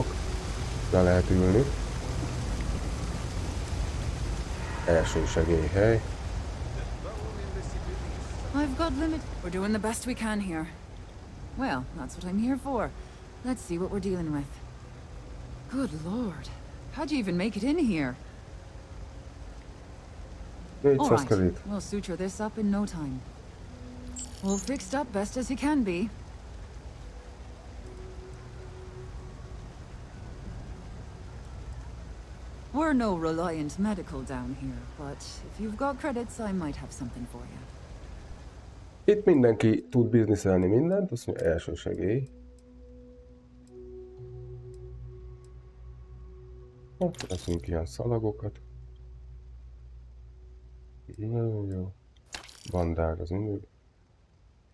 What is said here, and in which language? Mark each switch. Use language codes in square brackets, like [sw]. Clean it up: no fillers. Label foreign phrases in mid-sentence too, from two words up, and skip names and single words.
[hu] Le lehet ülni. Első segélyhely. [en] I've got limit. We're doing the best we can here. Well, that's what I'm here for. Let's see what we're dealing with. Good lord. How'd you even make it in here? All right, we'll suture this up in no time. All fixed up best as you can be. We're no reliant medical down here, but if you've got credits, I might have something for you. [hu] Itt mindenki tud bizniszelni mindent, azt mondja első segély. Hát, teszünk ilyen szalagokat. Nagyon jó. Bandák az mindig.